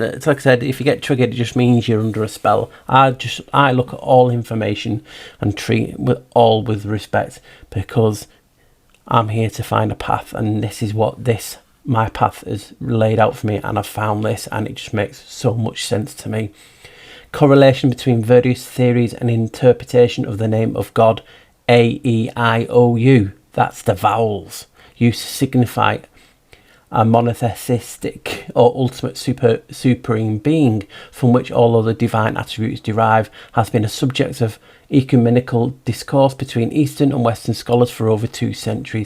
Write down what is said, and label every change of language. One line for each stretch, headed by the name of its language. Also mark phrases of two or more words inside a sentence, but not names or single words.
English: It's like I said, if you get triggered, it just means you're under a spell. I look at all information and treat with respect, because I'm here to find a path, and this is what my path is laid out for me, and I've found this, and it just makes so much sense to me. Correlation between various theories and interpretation of the name of God. A-E-I-O-U. That's the vowels used to signify a monotheistic or ultimate supreme being from which all other divine attributes derive, has been a subject of ecumenical discourse between Eastern and Western scholars for over 2 centuries.